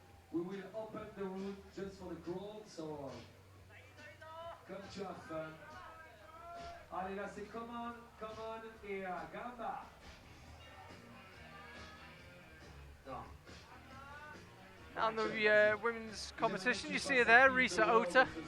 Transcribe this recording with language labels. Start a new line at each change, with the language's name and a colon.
English: We will open the route just for the crowd, so come to have fun.
French: Allez, là c'est
English: come on
French: et Gamba. Non.
English: And the women's competition, you see her there, Risa Ota.